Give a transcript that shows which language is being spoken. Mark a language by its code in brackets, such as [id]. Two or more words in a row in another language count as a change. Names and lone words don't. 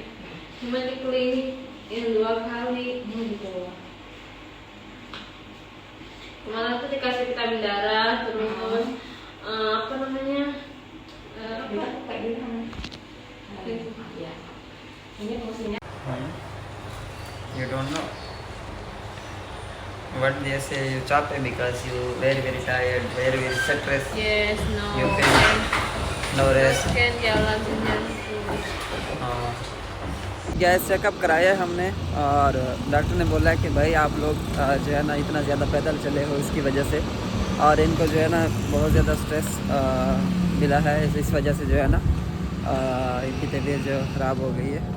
[id] digulung klinik. Cuma di klinik yang 2 kali. Gitu. Malah tuh dikasih vitamin darah, terus apa namanya? Kita kayak gini kan. Ya. Ini fungsinya. [en] You don't know what they say, you chop it because you very tired, very stressed, Yes, no. you feel no rest. [id] Kan jalan sendiri. [en] gas checkup [hi] कराया हमने और डॉक्टर ने बोला कि भाई आप लोग जो है ना इतना ज़्यादा पैदल चले हो इसकी वजह से, और इनको जो है ना बहुत ज़्यादा स्ट्रेस मिला है, इस वजह से जो है ना इनकी तबीयत जो ख़राब हो गई है।